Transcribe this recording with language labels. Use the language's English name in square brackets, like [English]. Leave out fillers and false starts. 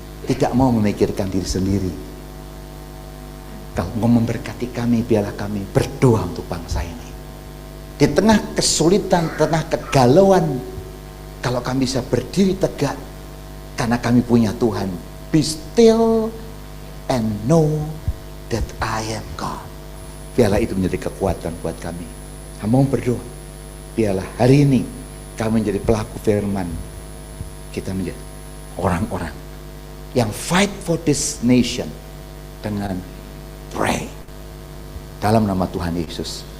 [Indonesian] tidak mau memikirkan diri sendiri. Kalau mau memberkati kami, biarlah kami berdoa untuk bangsa ini. Di tengah kesulitan, tengah kegalauan, kalau kami bisa berdiri tegak, karena kami punya Tuhan. [English] Be still and know that I am God. [Indonesian] Biarlah itu menjadi kekuatan buat kami. Kami mau berdoa, biarlah hari ini kami menjadi pelaku firman. Kita menjadi orang-orang yang [English] fight for this nation [Indonesian] dengan pray dalam nama Tuhan Yesus.